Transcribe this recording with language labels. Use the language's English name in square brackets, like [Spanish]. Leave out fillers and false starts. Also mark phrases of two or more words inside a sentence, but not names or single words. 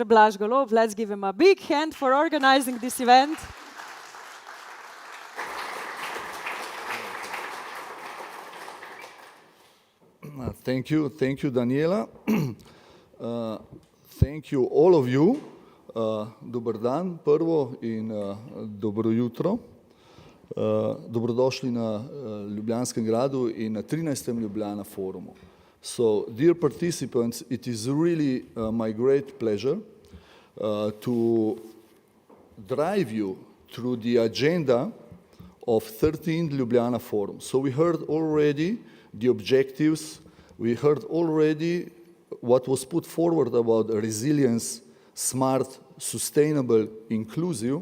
[English] Blaž Golob. Let's give him a big hand for organizing this event. Thank you, Daniela. Thank you all of you. [Slovenian] Dober dan prvo in dobro jutro. Dobrodošli na Ljubljanskem gradu in na 13. Ljubljana forumu. [English] So, dear participants, it is really my great pleasure to drive you through the agenda of 13th Ljubljana Forum. So we heard already the objectives, we heard already what was put forward about resilience, smart sustainable, inclusive.